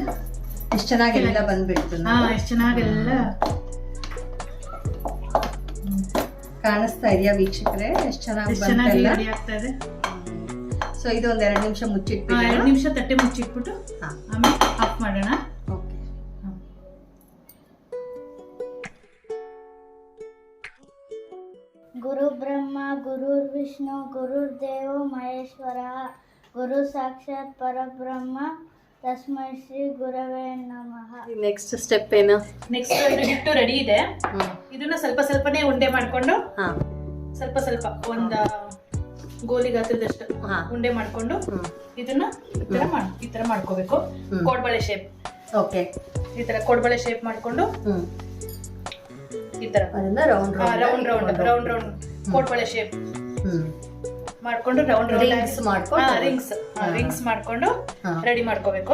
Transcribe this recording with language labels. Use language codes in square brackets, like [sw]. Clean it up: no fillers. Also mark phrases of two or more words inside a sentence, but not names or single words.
[kn] ಎಷ್ಟು ಚೆನ್ನಾಗಿ ಎಲ್ಲ ಬಂದ್ಬಿಡ್ತು. ಎಷ್ಟು ಚೆನ್ನಾಗೆಲ್ಲ ಕಾಣಿಸ್ತಾ ಇದೆಯಾ ವೀಕ್ಷಕರೇ? ಎಷ್ಟು ಚೆನ್ನಾಗಿ ಚೆನ್ನಾಗಿ ರೆಡಿ ಆಗ್ತಾ ಇದೆ. ಸೊ ಇದು ಒಂದ್ 2 ನಿಮಿಷ ಮುಚ್ಚಿಟ್ಬಿಟ್ಟು 2 ನಿಮಿಷ ತಟ್ಟೆ ಮುಚ್ಚಿಟ್ಬಿಟ್ಟು ಆಮೇಲೆ ಆಫ್ ಮಾಡೋಣ. ಓಕೆ. [sa] ಗುರು ಬ್ರಹ್ಮ ಗುರುರ್ ವಿಷ್ಣು ಗುರುರ್ ದೇವೋ ಮಹೇಶ್ವರ ಗುರು ಸಾಕ್ಷಾತ್ ಪರಬ್ರಹ್ಮ ತಸ್ಮೈ ಶ್ರೀ ಗುರವೇ ನಮಃ. [en] next step [kn] ಏನು? ನೆಕ್ಸ್ಟ್ ಇದು ಹಿಟ್ಟು ರೆಡಿ ಇದೆ. ಇದನ್ನ ಸ್ವಲ್ಪ ಸ್ವಲ್ಪನೇ ಉಂಡೆ ಮಾಡ್ಕೊಂಡು ಸ್ವಲ್ಪ ಸ್ವಲ್ಪ ಒಂದ ಗೋಲಿ ಗಾತ್ರದಷ್ಟು ಉಂಡೆ ಮಾಡ್ಕೊಂಡು ಇದನ್ನ ಈ ತರ ಮಾಡ್ಕೋಬೇಕು. ಕೋಡ್ಬಳೆ ಶೇಪ್. ಓಕೆ. ಈ ತರ ಕೋಡ್ಬಳೆ ಶೇಪ್ ಮಾಡ್ಕೊಂಡು ಈ ತರ [en] round round [kn] ಕೋಡ್ಬಳೆ ಶೇಪ್ ಮಾಡ್ಕೊಂಡು [en] round rings [kn] ಮಾಡ್ಕೊಂಡು ರೆಡಿ ಮಾಡ್ಕೋಬೇಕು.